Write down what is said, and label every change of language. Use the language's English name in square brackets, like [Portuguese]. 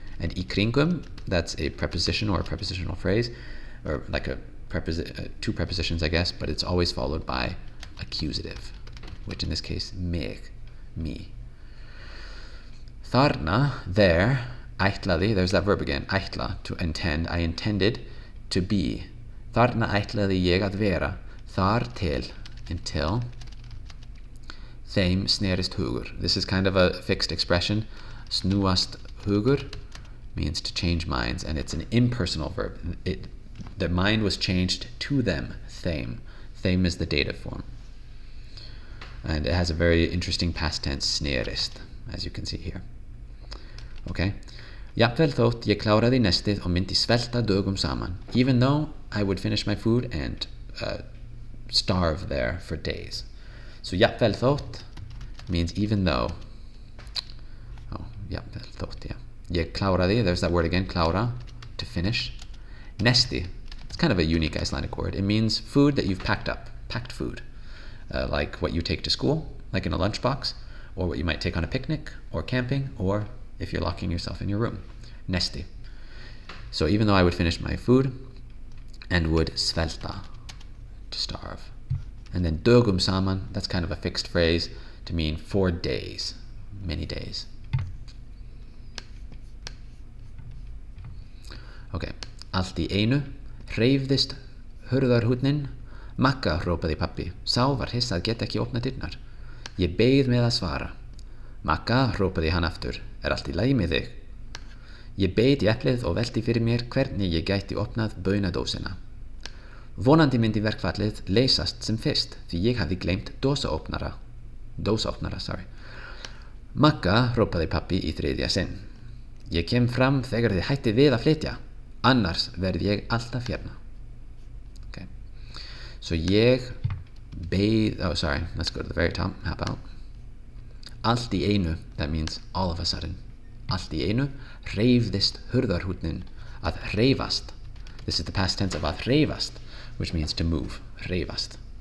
[English] And í kringum, that's a preposition or a prepositional phrase, or like two prepositions, I guess, but it's always followed by accusative, which in this case, mig, me. [Icelandic] Þarna, [English] there, ætlaði, there's that verb again, ætla, to intend. I intended to be. [Icelandic] Þarna ætlaði ég að vera, þar til, until. Þeim snerist hugur. [English] This is kind of a fixed expression. [Icelandic] Snúast hugur [English] means to change minds, and it's an impersonal verb. The mind was changed to them, þeim. Þeim is the dative form. And it has a very interesting past tense, snerist, as you can see here. Okay? [Icelandic] Jafnvel þótt ég kláraði nestið og myndi svelta dögum saman. [English] Even though I would finish my food and starve there for days. So [Icelandic] jafnvel þótt [English] means even though. Oh, jafnvel þótt, yeah. [Icelandic] Ég kláraði, [English] there's that word again, klára, to finish. Nesti, it's kind of a unique Icelandic word. It means food that you've packed up, packed food. Like what you take to school, like in a lunchbox, or what you might take on a picnic, or camping, or if you're locking yourself in your room. Nesti. So even though I would finish my food and would svelta, to starve. And then [Icelandic] dögum saman, [English] that's kind of a fixed phrase to mean 4 days, many days. Okay, [Icelandic] allt í einu hreyfðist hurðarhúnninn. Magga, hrópaði pabbi. Sá var hissa að geta ekki opnað dyrnar. Ég beið með að svara. Magga, hrópaði hann aftur. Allt í lagi með þig? Ég beit í eplið og velti fyrir mér hvernig ég gæti opnað baunadósina. Vonandi myndi verkfallið leysast sem fyrst, því ég hafði gleymt dósaopnara, [English] sorry. [Icelandic] Magga, hrópaði pabbi í þriðja sinn. Ég kem fram þegar þið hættið við að flytja, annars verð ég alltaf hérna. [English] Okay. [Icelandic] So ég beið, [English] let's go to the very top, how about? [Icelandic] Allt í einu, [English] that means all of a sudden. [Icelandic] Allt í einu hreyfðist hurðarhúnninn, að hreyfast. [English] This is the past tense of að hreyfast, which means to move, hreyfast.